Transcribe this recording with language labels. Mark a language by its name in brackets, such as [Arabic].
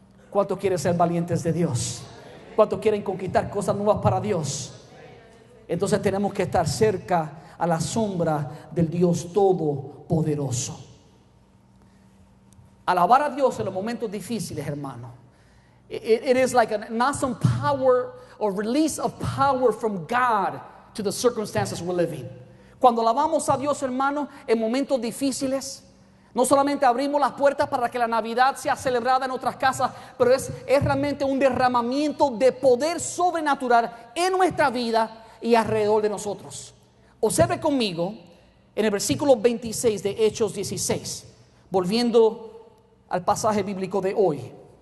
[Spanish] ¿Cuántos quieren ser valientes de Dios? ¿Cuántos quieren conquistar cosas nuevas para Dios? Entonces tenemos que estar cerca a la sombra del Dios todopoderoso. Alabar a Dios en los momentos difíciles, hermano. [English] It is like an awesome power or release of power from God to the circumstances we're living. [Spanish] Cuando alabamos a Dios, hermano, en momentos difíciles, no solamente abrimos las puertas para que la Navidad sea celebrada en otras casas, pero es realmente un derramamiento de poder sobrenatural en nuestra vida y alrededor de nosotros. Observe conmigo en el versículo 26 de Hechos 16, volviendo al pasaje bíblico de hoy.